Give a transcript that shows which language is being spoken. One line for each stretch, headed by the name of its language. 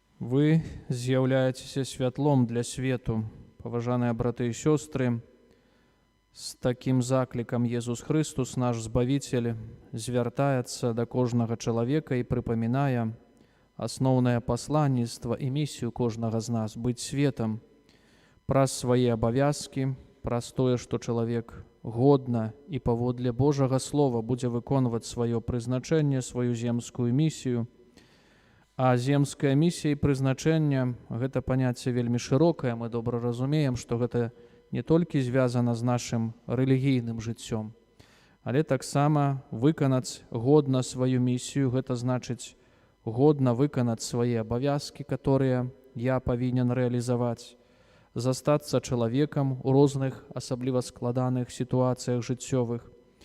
Ukrainian: Вы з'являєтеся святлом для світу, поважані брати і сестри. З таким закликом Єсус Христос, наш Збавитель, звертається до кожного чоловіка і припоминає основне посланніство і місію кожного з нас – бути світом, про свої обов'язки, про те, що чоловік годно і поводле Божого Слова буде виконувати своє призначення, свою земську місію.
Belarusian: А земская місія і прызначэнне – гэта паняцце вельмі шырокае. Мы добра разумеем, што гэта не толькі звязана з нашым рэлігійным жыццём, але таксама выканаць годна сваю місію, гэта значыць годна выканаць свае абавязкі, которые я павінен рэалізаваць, застацца чалавекам у розных, асабліва складаных сітуацыях жыццёвых.